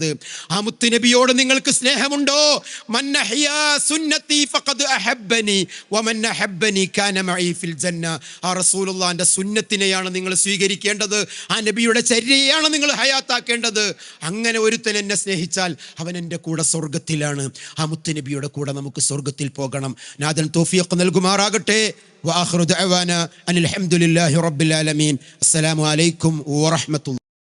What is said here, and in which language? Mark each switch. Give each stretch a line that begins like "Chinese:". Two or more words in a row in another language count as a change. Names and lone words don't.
Malayalam: ആ മുത്തുനബിയോട് നിങ്ങൾക്ക് സ്നേഹമുണ്ടോ?
Arabic: من أحيا سنتي فقد أحبني ومن أحبني كان معي في الجنة.
Malayalam: ആ റസൂലുള്ളാഹിന്റെ സുന്നത്തിനെയാണ് നിങ്ങൾ സ്വീകരിക്കേണ്ടത്, ആ നബിയുടെ ചര്യയാണ് നിങ്ങൾ ഹയാത്താക്കേണ്ടത്. അങ്ങനെ ഒരുത്തൻ എന്നെ സ്നേഹിച്ചാൽ അവൻ എൻ്റെ കൂടെ സ്വർഗത്തിലാണ്. ആ മുത്തുനബിയുടെ കൂടെ നമുക്ക് സ്വർഗത്തിൽ പോകണം. നാഥൻ തൗഫീഖ് നൽകുമാറാകട്ടെ.
Arabic: وآخر دعوانا أن الحمد لله رب العالمين. السلام عليكم ورحمة الله.